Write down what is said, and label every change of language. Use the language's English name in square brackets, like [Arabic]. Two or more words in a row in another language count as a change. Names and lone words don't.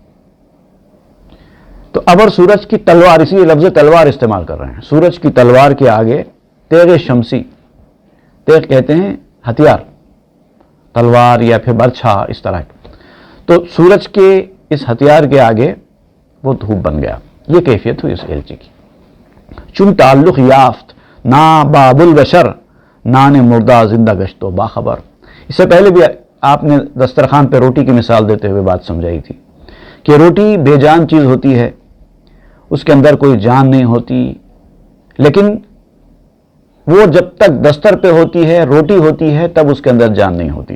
[Urdu] تو ابر سورج کی تلوار، اسی لیے لفظ تلوار استعمال کر رہے ہیں، سورج کی تلوار کے آگے تیغ شمسی، تیغ کہتے ہیں ہتھیار، تلوار یا پھر برچھا اس طرح کے، تو سورج کے اس ہتھیار کے آگے وہ دھوپ بن گیا۔ یہ کیفیت ہوئی اس ایلچی کی۔ [Persian] چون تعلق یافت نا باب البشر، نان مردہ زندہ گشت و باخبر۔ [Urdu] اس سے پہلے بھی آپ نے دسترخوان پہ روٹی کی مثال دیتے ہوئے بات سمجھائی تھی کہ روٹی بے جان چیز ہوتی ہے، اس کے اندر کوئی جان نہیں ہوتی، لیکن وہ جب تک دستر پہ ہوتی ہے، روٹی ہوتی ہے، تب اس کے اندر جان نہیں ہوتی.